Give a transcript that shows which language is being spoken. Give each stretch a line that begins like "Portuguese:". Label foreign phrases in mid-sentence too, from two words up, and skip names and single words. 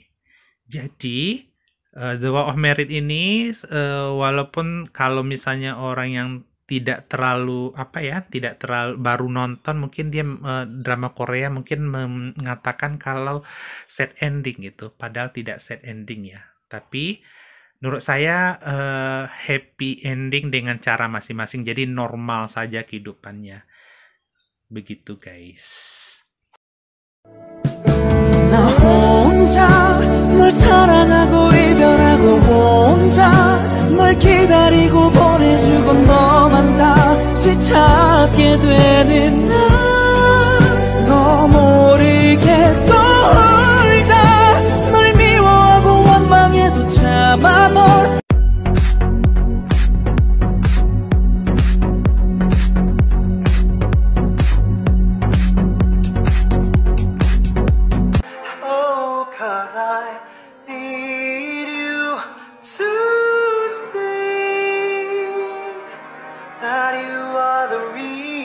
Indonesian: Jadi The War of Merit ini walaupun kalau misalnya orang yang tidak terlalu baru nonton, mungkin dia drama Korea mungkin mengatakan kalau
English: sad ending
Indonesian: gitu, padahal tidak
English: sad ending
Indonesian: ya. Tapi menurut saya
English: happy ending
Indonesian: dengan cara masing-masing, jadi normal saja kehidupannya. Begitu guys.
Korean: 나 혼자 널 사랑하고 이별하고 혼자 널 기다리고 보내주고 너만 다시 찾게 되는 날, 너 모르게 떠올다 널 미워하고 원망해도 참아 널.
English: Oh, 'cause I need you to see that you are the reason